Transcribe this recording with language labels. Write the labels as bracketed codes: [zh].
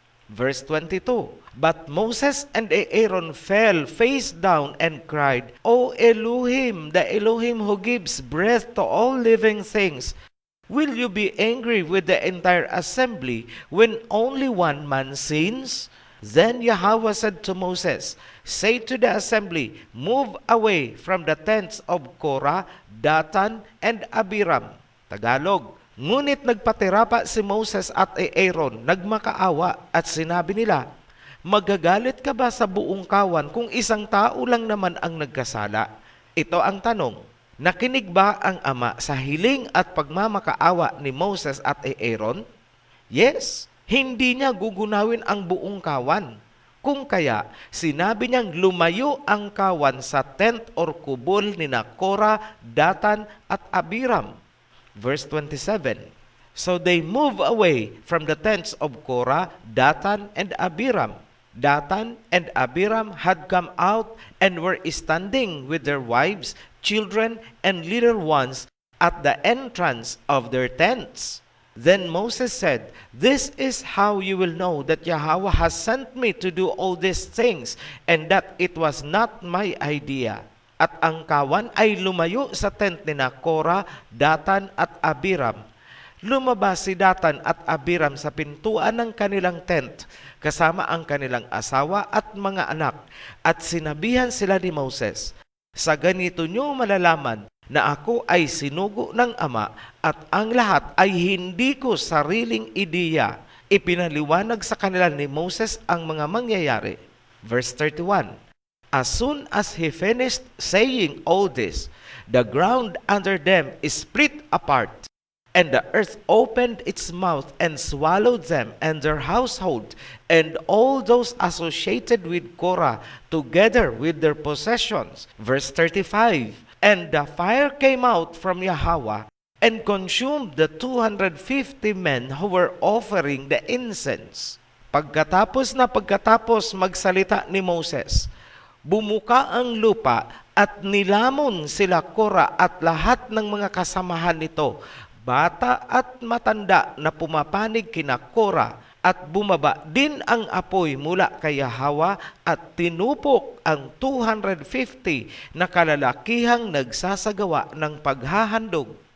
[en] Verse 22, But Moses and Aaron fell face down and cried, O Elohim, the Elohim who gives breath to all living things, will you be angry with the entire assembly when only one man sins? Then Yahweh said to Moses, Say to the assembly, Move away from the tents of Korah, Datan, and Abiram. Tagalog. [tl] Ngunit nagpatira pa si Moses at Aaron, nagmakaawa at sinabi nila, Magagalit ka ba sa buong kawan kung isang tao lang naman ang nagkasala? Ito ang tanong. Nakinig ba ang Ama sa hiling at pagmamakaawa ni Moses at Aaron? Yes. Hindi niya gugunawin ang buong kawan. Kung kaya, sinabi niyang lumayo ang kawan sa tent or kubol ni Korah, Datan at Abiram. [en] Verse 27, So they move away from the tents of Korah, Datan, and Abiram. Datan and Abiram had come out and were standing with their wives, children, and little ones at the entrance of their tents. Then Moses said, This is how you will know that Yahweh has sent me to do all these things, and that it was not my idea. [tl] At ang kawan ay lumayo sa tent ni Korah, Datan at Abiram. Lumabas si Datan at Abiram sa pintuan ng kanilang tent, kasama ang kanilang asawa at mga anak, at sinabihan sila ni Moses, Sa ganito nyo malalaman na ako ay sinugo ng Ama at ang lahat ay hindi ko sariling ideya. Ipinaliwanag sa kanila ni Moses ang mga mangyayari. [en] Verse 31, As soon as he finished saying all this, the ground under them is split apart, And the earth opened its mouth and swallowed them and their household and all those associated with Korah together with their possessions. Verse 35. And the fire came out from Yahweh and consumed the 250 men who were offering the incense. [tl] Pagkatapos magsalita ni Moses, bumuka ang lupa at nilamon sila Korah at lahat ng mga kasamahan nito, bata at matanda na pumapanig kina Korah, at bumaba din ang apoy mula kay Yahweh at tinupok ang 250 na kalalakihang nagsasagawa ng paghahandog.